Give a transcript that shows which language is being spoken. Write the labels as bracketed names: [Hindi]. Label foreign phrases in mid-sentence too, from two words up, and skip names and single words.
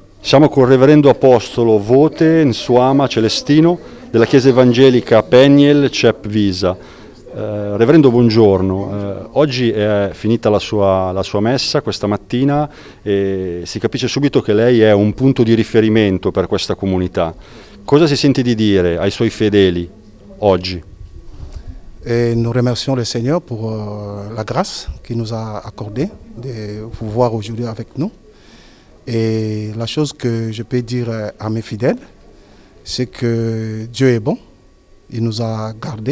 [Italian] Siamo con il Reverendo Apostolo Vote Nsuama Celestino della Chiesa Evangelica Peniel Cep Visa. Reverendo, buongiorno. Oggi è finita la sua messa questa mattina e si capisce subito che lei è un punto di riferimento per questa comunità. Cosa si sente di dire ai suoi fedeli oggi? [French] Et nous remercions le Seigneur pour la grâce qu'il nous a accordée de vous voir aujourd'hui avec nous. Et la chose que je peux dire à mes fidèles, c'est que Dieu est bon, il nous a gardés.